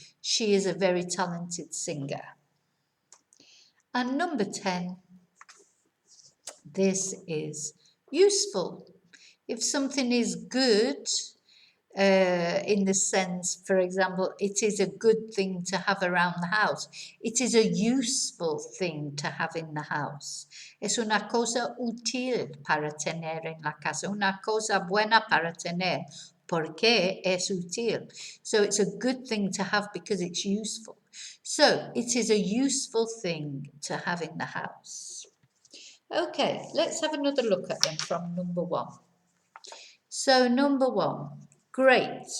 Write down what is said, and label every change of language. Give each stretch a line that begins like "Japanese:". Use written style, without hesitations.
English: She is a very talented singer. And number 10, this is useful. If something is good, in the sense, for example, it is a good thing to have around the house. It is a useful thing to have in the house.
Spanish: Es una cosa útil para tener en la casa. Una cosa buena para tener. Porque es útil.
English: So it's a good thing to have because it's useful. So it is a useful thing to have in the house. Okay, let's have another look at them from number one. So number one, great.